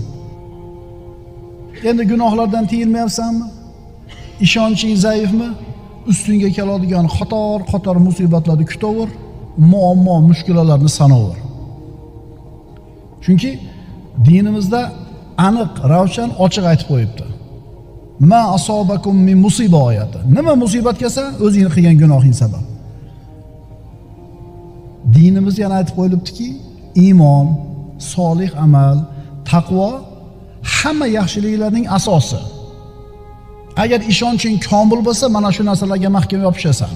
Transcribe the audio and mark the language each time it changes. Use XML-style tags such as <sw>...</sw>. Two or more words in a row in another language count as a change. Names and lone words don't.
<uz>Endi gunohlardan tiyilmayapsanmi? Ishonching zaifmi? Ustingga keladigan qator musibatlarni kutaver, muammo, mushkulalarni sanaver. Chunki dinimizda aniq, ravshan, ochiq aytib qo'yibdi.</uz> <ar>ما أصابكم من مصيبة</ar> <uz>oyati. Nima musibat kelsa, o'zingni qilgan gunohing sabab. Dinimiz yana aytib qo'yilibdiki, iymon, solih amal, taqvo hamma yaxshiliklarning asosi. Agar ishonching komil bo'lsa, mana shu narsalarga mahkam yopishasan.</uz>